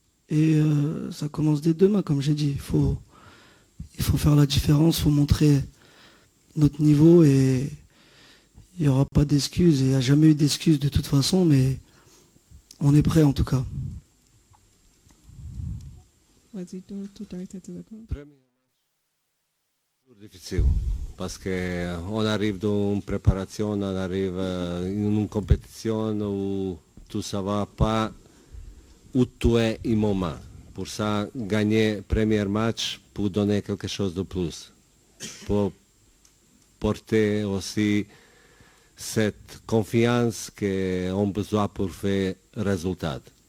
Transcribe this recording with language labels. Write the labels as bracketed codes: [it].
[fr] Et ça commence dès demain, comme j'ai dit. Il faut faire la différence, il faut montrer notre niveau et il n'y aura pas d'excuses. Il n'y a jamais eu d'excuses de toute façon, mais on est prêt en tout cas. [en] Was it too directed to the coach? [fr] Toujours difficile parce qu'on arrive dans une préparation, on arrive dans une compétition où tout ça va pas où tu es au moment. Pour ça, gagner le premier match pour donner quelque chose de plus, pour porter aussi cette confiance qu'on a besoin pour faire résultat.